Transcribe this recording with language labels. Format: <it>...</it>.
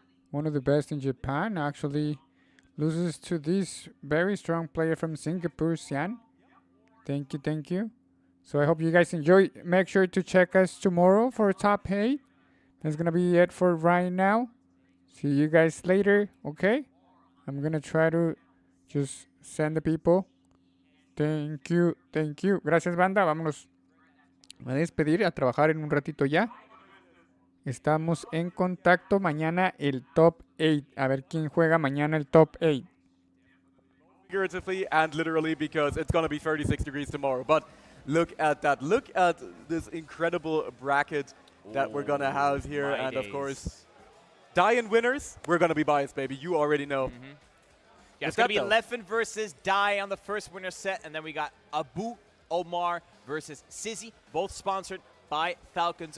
<en>one of the best in Japan, actually loses to this very strong player from Singapore, Xian. Thank you, thank you. So I hope you guys enjoy. Make sure to check us tomorrow for top 8. That's gonna be it for right now. See you guys later, okay? I'm gonna try to just send the people. Thank you, thank you.</en> <es>Gracias, banda. Vámonos a despedir, a trabajar en un ratito ya. Estamos en contacto. Mañana el top 8. A ver quién juega mañana el top 8.</es> <en>Figuratively and literally, because it's going to be 36 degrees tomorrow. But look at that. Look at this incredible bracket that we're going to have here. And of course, die-in winners, we're going to be biased, baby. You already know. Yeah, it's going to be Leffen versus Die on the first winner set. And then we got Abu Omar versus Sizzy, both sponsored by Falcons.</en>